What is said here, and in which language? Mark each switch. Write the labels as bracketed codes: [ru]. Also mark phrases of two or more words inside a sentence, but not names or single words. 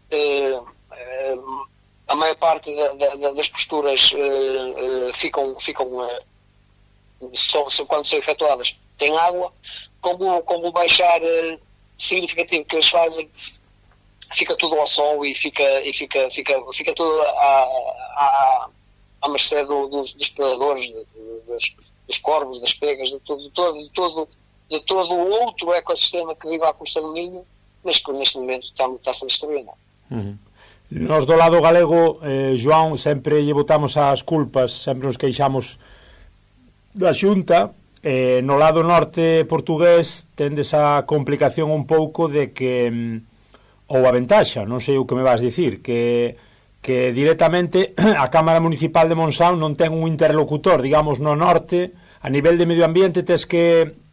[pt] a maior parte das posturas ficam quando são efetuadas tem água, como baixar significativo que eles fazem, fica tudo ao sol e fica tudo à mercê dos predadores, dos corvos, das pegas, de todo o outro ecossistema que vive à custa do Minho, mas que neste momento está-se a destruir. [gl] Nós do lado galego, João, sempre lle botamos as culpas, sempre nos queixamos da Xunta. No lado norte portugués tendes a complicación un pouco de que ou a ventaxa, non sei o que me vas dicir, que directamente a Cámara Municipal de Monção non ten un interlocutor, digamos, no norte, a nivel de medio ambiente tes que